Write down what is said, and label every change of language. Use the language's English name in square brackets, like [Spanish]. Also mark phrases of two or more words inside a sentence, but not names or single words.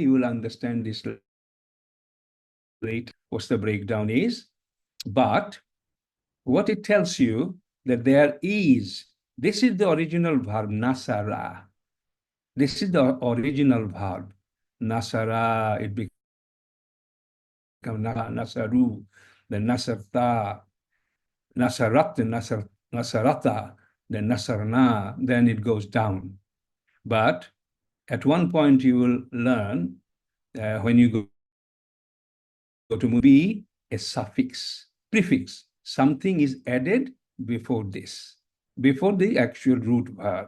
[English] You will understand this later, what the breakdown is. But what it tells you that there is, this is the original verb, nasara. This is the original verb, nasara. It becomes nasaru, then nasarta, nasarat, nasarata, then nasarna, then it goes down. But at one point you will learn when you go to be a suffix, prefix. Something is added before this, before the actual root verb.